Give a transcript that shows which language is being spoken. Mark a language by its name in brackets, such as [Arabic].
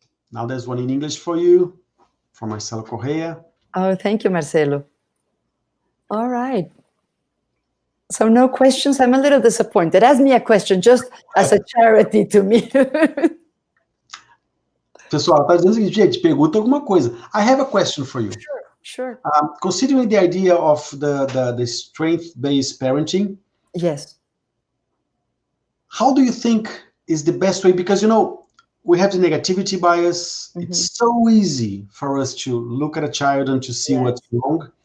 [English] Now there's one in English for you, from Marcelo Correa. Oh, thank you, Marcelo. All right. So no questions. I'm a little disappointed. Ask me a question, just as a charity to me. [Portuguese] Pessoal, tá dizendo o seguinte, gente, pergunta alguma coisa. [English] I have a question for you. Sure. Considering the idea of the strength-based parenting, yes. How do you think is the best way? Because, we have the negativity bias. Mm-hmm. It's so easy for us to look at a child and to see what's wrong.